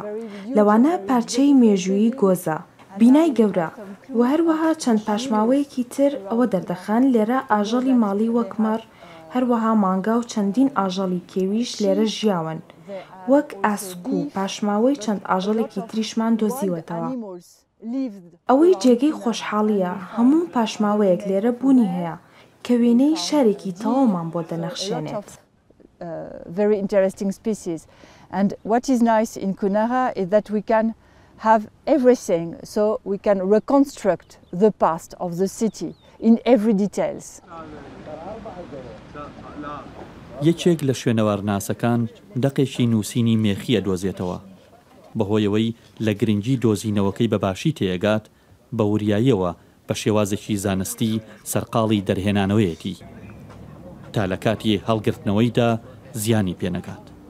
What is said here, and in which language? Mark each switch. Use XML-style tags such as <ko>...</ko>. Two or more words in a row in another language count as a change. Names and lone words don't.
<ckb>لەوانە پارچەی مێژووی گۆزە، بینای گەورە و هەروەها چەند پاشماوەیەکی تر ئەوە دەردەخان لێرە ئاژەڵی ماڵی وەکمەڕ، هەروەها مانگا و چەندین ئاژەڵی کێویش لێرە ژیاون، وەک ئاسک و پاشماوەی چەند ئاژەڵێکی تریشمان دۆزیوەتەوە. ئەوەی جێگەی خۆشحاڵیە هەموو پاشماوەیەک لێرە بوونی هەیە کە وێنەی شارێکی تەواومان بۆ دەنەخشێنێت.</ckb> <en>And what is nice in Kunara is that we can have everything, so we can reconstruct the past of the city in every details.</en> <ckb>یەکێک لە شوێنەوارناسەکان دەقێکی نووسینی مێخیە دۆزێتەوە. بەهۆیەوەی لە گرنگی دۆزینەوەکەی بەباشی تێگات بە وریاییەوە بە شێوازێکی زانستی سەرقاڵی دەرهێنانەوەیەتی تا لە کاتی هەڵگرتنەوەیدا زیانی پێنەگات.</ckb>